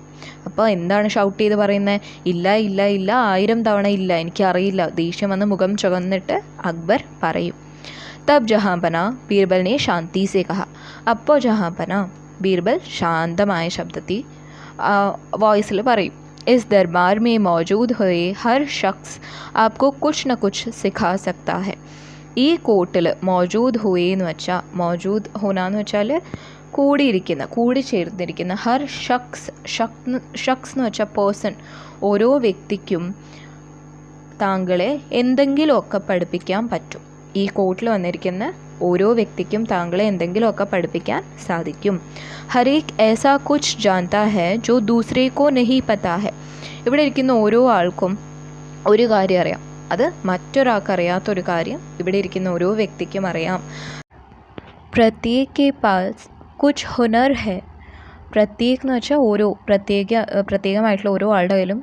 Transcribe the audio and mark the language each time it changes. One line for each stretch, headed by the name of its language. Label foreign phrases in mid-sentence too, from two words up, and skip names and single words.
Malayalam: അപ്പോൾ എന്താണ് ഷൗട്ട് ചെയ്ത് പറയുന്നത്, ഇല്ല ഇല്ല ഇല്ല, 1000 തവണ ഇല്ല, എനിക്കറിയില്ല, ദേഷ്യം വന്ന് മുഖം ചുവന്നിട്ട് അക്ബർ പറയും.
Hindi: तब जहांपना बीरबल ने शांति से कहा.
Malayalam: അപ്പോൾ ജഹാംപന, ബീർബൽ ശാന്തമായ ശബ്ദത്തിൽ വോയിസിൽ പറയും.
Hindi: इस दरबार में मौजूद हुए हर शख्स आपको कुछ न कुछ सिखा सकता है.
Malayalam: ഈ കോട്ടിൽ
Hindi: मौजूद हुए
Malayalam: എന്ന് വെച്ചാൽ,
Hindi: मौजूद होना
Malayalam: എന്ന് വെച്ചാൽ കൂടിയിരിക്കുന്ന, കൂടിച്ചേർന്നിരിക്കുന്ന,
Hindi: हर शख्स,
Malayalam: ഷഖ്സ് എന്ന് വെച്ചാൽ പേഴ്സൺ, ഓരോ വ്യക്തിക്കും താങ്കളെ എന്തെങ്കിലുമൊക്കെ പഠിപ്പിക്കാൻ പറ്റും. ഈ കോട്ടിൽ വന്നിരിക്കുന്ന ഓരോ വ്യക്തിക്കും താങ്കളെ എന്തെങ്കിലുമൊക്കെ പഠിപ്പിക്കാൻ സാധിക്കും.
Hindi: ഹരേക് ऐसा कुछ जानता है जो दूसरे को नहीं पता है.
Malayalam: ഇവിടെ ഇരിക്കുന്ന ഓരോ ആൾക്കും ഒരു കാര്യം അറിയാം, അത് മറ്റൊരാൾക്കറിയാത്തൊരു കാര്യം ഇവിടെ ഇരിക്കുന്ന ഓരോ വ്യക്തിക്കും അറിയാം.
Hindi: प्रत्येक के पास कुछ हुनर है.
Malayalam: പ്രത്യേക് എന്ന് വെച്ചാൽ ഓരോ, പ്രത്യേകമായിട്ടുള്ള ഓരോ ആളുടെ കയ്യിലും.